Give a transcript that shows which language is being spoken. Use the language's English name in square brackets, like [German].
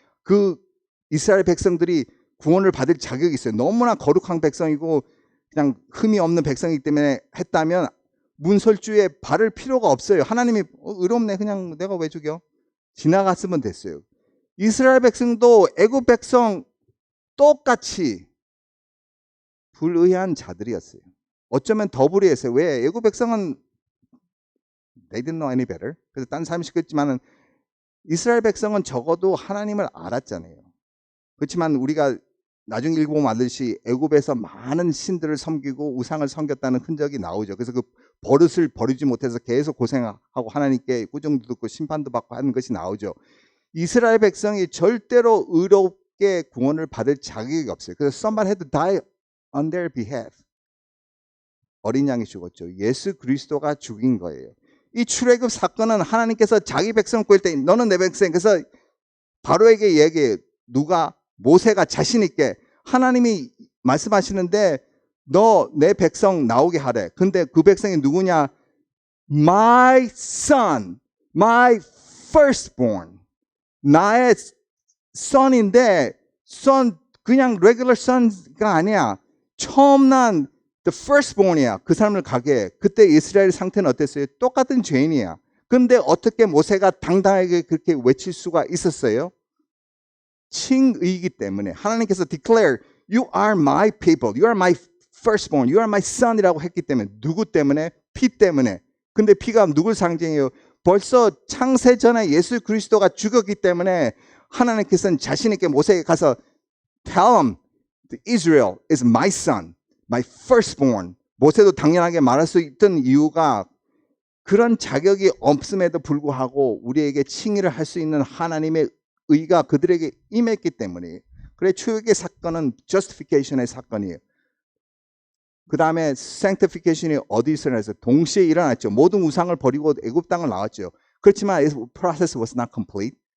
[Korean] 그 이스라엘 백성들이 구원을 받을 자격이 있어요. 너무나 거룩한 백성이고 그냥 흠이 없는 백성이기 때문에 했다면 문설주에 바를 필요가 없어요. 하나님이 의롭네, 그냥 내가 왜 죽여? 지나갔으면 됐어요. 이스라엘 백성도 애굽 백성 똑같이 불의한 자들이었어요. 어쩌면 더 불의했어요. 왜? 애굽 백성은 [English] they didn't know any better. [Korean] 그래서 딴 사람이 시켰지만은 이스라엘 백성은 적어도 하나님을 알았잖아요. 그렇지만 우리가 나중에 읽어보면 알듯이 애굽에서 많은 신들을 섬기고 우상을 섬겼다는 흔적이 나오죠. 그래서 그 버릇을 버리지 못해서 계속 고생하고 하나님께 꾸중도 듣고 심판도 받고 하는 것이 나오죠. 이스라엘 백성이 절대로 의롭게 구원을 받을 자격이 없어요. 그래서 [English] somebody had to die on their behalf. [Korean] 어린 양이 죽었죠. 예수 그리스도가 죽인 거예요. 이 출애굽 사건은 하나님께서 자기 백성을 구할 때 너는 내 백성. 그래서 바로에게 얘기해요. 누가? 모세가 자신 있게 하나님이 말씀하시는데 너 내 백성 나오게 하래. 근데 그 백성이 누구냐? [English] My son, my firstborn. [Korean] 나의 son인데 son 그냥 [English] regular son [Korean] 가 아니야. 처음 난 the firstborn이야. 그 사람을 가게 해. 그때 이스라엘 상태는 어땠어요? 똑같은 죄인이야. 근데 어떻게 모세가 당당하게 그렇게 외칠 수가 있었어요? 칭의이기 때문에 하나님께서 [English] declare you are my people, you are my firstborn, you are my son [Korean] 이라고 했기 때문에. 누구 때문에? 피 때문에. 근데 피가 누굴 상징해요? 벌써 창세 전에 예수 그리스도가 죽었기 때문에 하나님께서는 자신 있게 모세에게 가서 [English] tell him Israel is my son, my firstborn. [Korean] 모세도 당연하게 말할 수 있던 이유가 그런 자격이 없음에도 불구하고 우리에게 칭의를 할 수 있는 하나님의 의가 그들에게 임했기 때문이에요. 그래 출애굽의 사건은 justification의 사건이에요. 그 다음에 sanctification이 어디서 일어났어요? 동시에 일어났죠. 모든 우상을 버리고 애굽 땅을 나왔죠. 그렇지만 [English] the process was not complete.